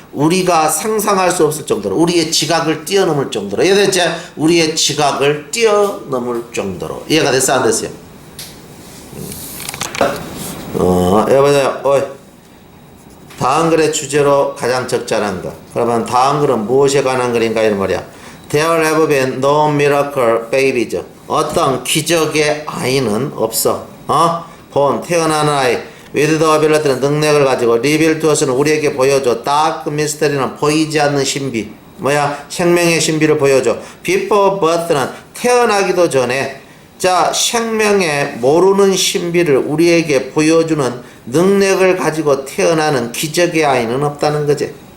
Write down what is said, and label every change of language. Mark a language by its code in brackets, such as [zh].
[ko] 우리가 상상할 수 없을 정도로 우리의 지각을 뛰어넘을 정도로. 이해됐지? 우리의 지각을 뛰어넘을 정도로. 이해가 됐어 안 됐어요? 여보세요. 다음 글의 주제로 가장 적절한 것. 그러면 다음 글은 무엇에 관한 글인가 이런 말이야. [en] There have been no miracle babies. [ko] 어떤 기적의 아이는 없어. 본 태어나는 아이. [en] with the ability는 [ko] 능력을 가지고 [en] reveal to us는 [ko] 우리에게 보여줘. [en] dark mystery [ko] 는 보이지 않는 신비. 생명의 신비를 보여줘. [en] before birth [ko] 는 태어나기도 전에 자 생명의 모르는 신비를 우리에게 보여주는 능력을 가지고 태어나는 기적의 아이는 없다는 거지.